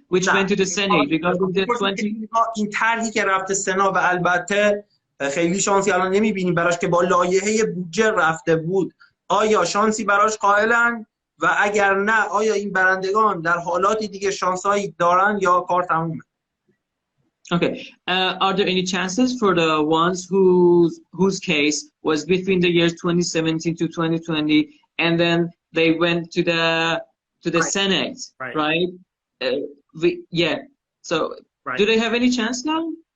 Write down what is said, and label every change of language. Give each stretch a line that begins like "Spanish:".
English: Which went to the Senate regarding the 20.
Persian: این طرحی که رفته سنا و البته خیلی شانسی الان نمیبینیم براش که با لایحه بودجه رفته بود، آیا شانسی براش قائلن و اگر نه آیا این برندگان در حالاتی دیگه شانسایی دارن یا کار تمومه؟
English: Okay. Are there any chances for the ones whose case was between the years 2017 to 2020, and then they went to the right. Senate, right? Yeah. So, do they have any chance now?